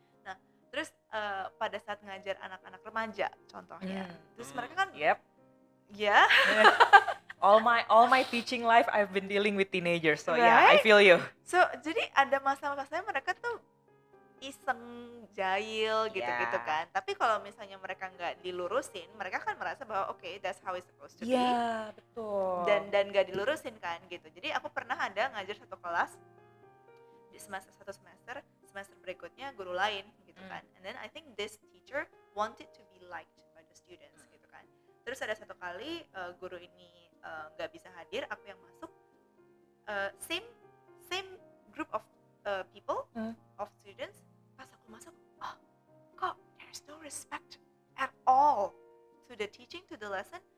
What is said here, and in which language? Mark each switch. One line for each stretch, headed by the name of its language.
Indonesian: Nah terus pada saat ngajar anak-anak remaja contohnya, terus mereka kan ya
English: all my teaching life I've been dealing with teenagers, so right? yeah, I feel you.
Indonesian: So jadi ada masa-masanya mereka tuh iseng, jahil gitu-gitu kan. Tapi kalau misalnya mereka nggak dilurusin, mereka kan merasa bahwa
English: okay, that's how it's supposed to be.
Indonesian: Iya, betul. Dan nggak dilurusin kan gitu. Jadi aku pernah ada ngajar satu kelas di semester berikutnya guru lain gitu kan.
English: And then I think this teacher wanted to be liked by the students gitu kan.
Indonesian: Terus ada satu kali guru ini nggak bisa hadir, aku yang masuk.
English: Same group of people, of students.
Indonesian: Pas aku masuk, kok
English: there's no respect at all to the teaching, to the lesson.